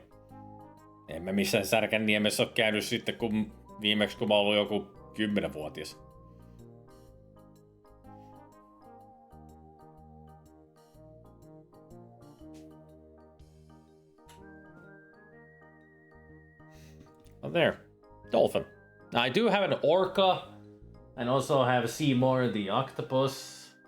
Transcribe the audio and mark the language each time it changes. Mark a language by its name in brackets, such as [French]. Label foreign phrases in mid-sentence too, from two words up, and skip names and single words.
[Finnish] En mä missään Särkänniemessä ole käynyt sitten kun viimeksi kun mä oon ollut joku 10-vuotias. [English] Oh there, dolphin. Now I do have an orca and also have Seymour the octopus.